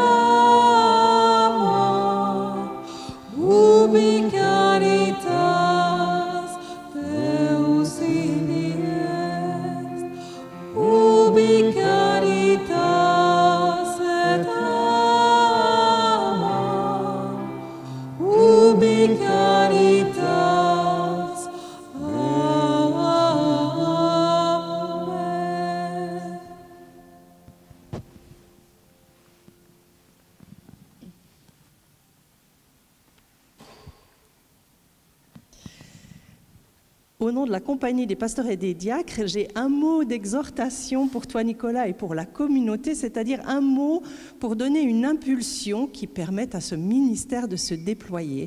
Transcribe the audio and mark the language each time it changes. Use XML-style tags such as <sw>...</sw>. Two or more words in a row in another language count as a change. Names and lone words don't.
<la>amor, ubi caritas Deus ibi est, ubi caritas et amor, ubi caritas.</la> <fr>Amen. Au nom de la Compagnie des pasteurs et des diacres, j'ai un mot d'exhortation pour toi, Nicolas, et pour la communauté, c'est-à-dire un mot pour donner une impulsion qui permette à ce ministère de se déployer.</fr>